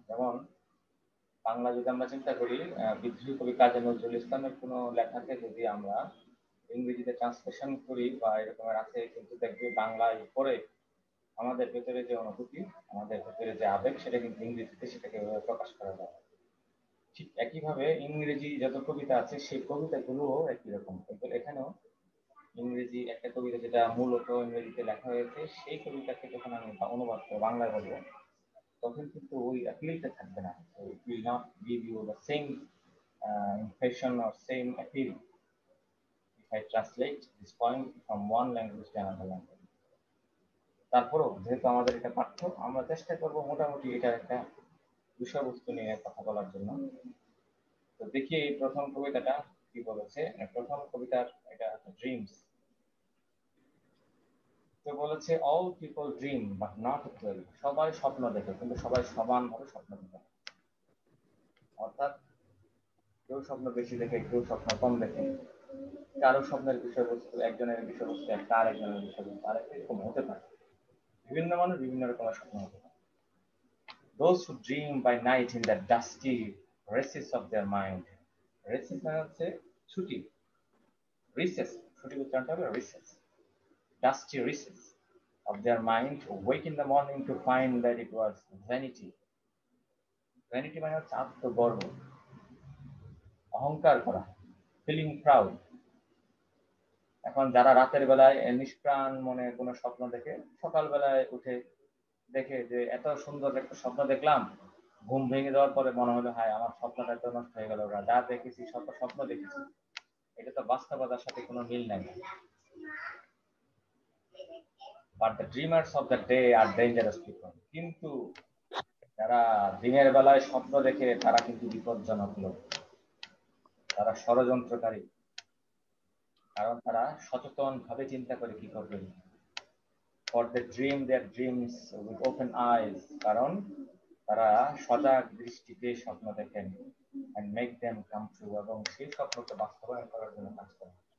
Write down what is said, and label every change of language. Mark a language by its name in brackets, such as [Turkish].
[Bangla] যেমন বাংলা যদি আমরা চিন্তা করি, বিদ্রোহী কবি কাজী নজরুল ইসলামের কোনো লেখাকে যদি আমরা ইংরেজিতে ট্রান্সলেশন করি বা এরকমের আছে, কিন্তু দেখবে বাংলায় পড়ে আমাদের ভেতরে যে অনুভূতি, আমাদের ভেতরে যে আবেগ, সেটা কিন্তু ইংরেজিতে সেটাকে প্রকাশ করা যায়। ঠিক একইভাবে ইংরেজি যত কবিতা আছে সেই কবিতাগুলোও একই রকম। এখানেও ইংরেজি একটা কবিতা যেটা মূলত ইংরেজিতে লেখা হয়েছে, সেই কবিতাকে যখন আমি অনুবাদ করে বাংলায় বলবো, তখন কিন্তু ওই অ্যাপিলটা থাকবে না। [English] It will not give you the same impression or same appeal if I translate this poem from one language to another language. [Bangla] তারপরও যেহেতু আমাদের এটা পাঠ্য, আমরা চেষ্টা করব মোটামুটি এটার একটা বিষয়বস্তু নিয়ে কথা বলার জন্য। তো দেখি এই প্রথম কবিতাটা কি বলেছে। প্রথম কবিতার এটা ড্রিমস। তো বলেছে [English] all people dream but not equally, [Bangla] সবাই স্বপ্ন দেখে কিন্তু সবাই সমানভাবে স্বপ্ন দেখে। অর্থাৎ কেউ স্বপ্ন বেশি দেখে, কেউ স্বপ্ন কম দেখে। কারো স্বপ্নের বিষয়বস্তু একজনের বিষয়বস্তু একটা, আরেকজনের বিষয়বস্তু আরেকটা, এরকম হতে পারে। বিভিন্ন মানুষ বিভিন্ন রকমের স্বপ্ন হতে পারে। [English] Those who dream by night in the dusty recesses of their mind. Recess [Bangla] মানে হচ্ছে ছুটি, [English] recess, [Bangla] ছুটি উচ্চারণটা হবে [English] recess, dusty recess of their mind, wake in the morning to find that it was vanity. [Bangla] Vanity মানে হচ্ছে আত্মগর্ব, অহংকার করা, [English] feeling proud. [Bangla] এখন যারা রাতের বেলায় নিষ্প্রাণ মনে কোনো স্বপ্ন দেখে, সকালবেলায় উঠে দেখে যে এত সুন্দর একটা স্বপ্ন দেখলাম, ঘুম ভেঙে যাওয়ার পরে মনে হলো হায় আমার স্বপ্নটা তো নষ্ট হয়ে গেল, যা দেখেছি স্বপ্ন দেখেছি, এটা তো বাস্তবতার সাথে কোনো মিল নাই। [English] But the dreamers of the day are dangerous people. [Bangla] কিন্তু যারা দিনের বেলায় স্বপ্ন দেখে তারা কিন্তু বিপজ্জনক লোক, তারা ষড়যন্ত্রকারী, কারণ তারা সচেতন ভাবে চিন্তা করে কি করবে। [English] For they dream their dreams with open eyes, [Bangla] কারণ তারা সজাগ দৃষ্টিতে স্বপ্ন দেখেন, [English] and make them come true, [Bangla] এবং সেই স্বপ্নকে বাস্তবায়ন করার জন্য কাজ করেন।